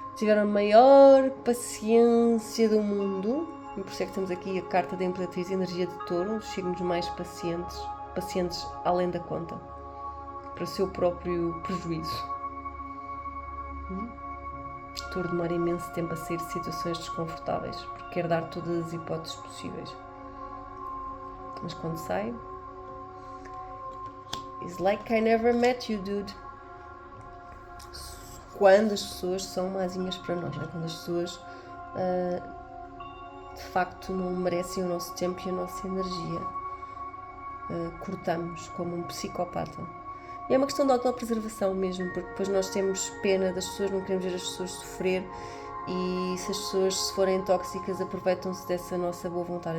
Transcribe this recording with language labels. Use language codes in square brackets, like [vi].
[pt] tiveram a maior paciência do mundo, e por isso é que temos aqui a carta da Imperatriz, energia de Touro, os signos mais pacientes além da conta, para o seu próprio prejuízo. Touro demora imenso tempo a sair de situações desconfortáveis, porque quer dar todas as hipóteses possíveis. Mas quando sai, [en] it's like I never met you, dude. [pt] Quando as pessoas são mazinhas para nós, não é? Quando as pessoas de facto não merecem o nosso tempo e a nossa energia, cortamos como um psicopata. E é uma questão de autopreservação mesmo, porque depois nós temos pena das pessoas, não queremos ver as pessoas sofrer, e se as pessoas, se forem tóxicas, aproveitam-se dessa nossa boa vontade.